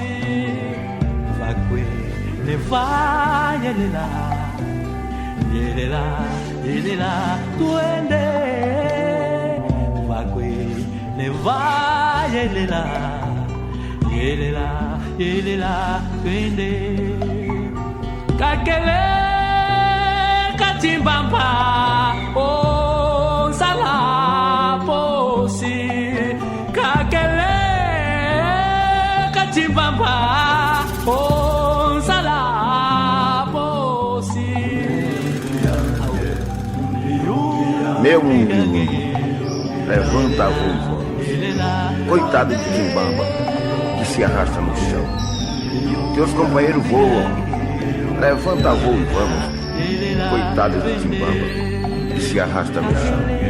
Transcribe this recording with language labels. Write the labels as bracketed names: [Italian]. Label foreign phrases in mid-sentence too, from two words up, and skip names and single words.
[Kimbundu] Vakwe neva yelela, yelela, yelela, twende. Vakwe neva yelela, yelela twende kakele katimbamba onsala posi kakele katimbamba onsala posi. [Portuguese] Meu mundo, levanta a voz. Coitado de Timbamba, que se arrasta no chão. Teus companheiros voam. Levanta a voo e vamos. Coitado de Timbamba, que se arrasta no chão.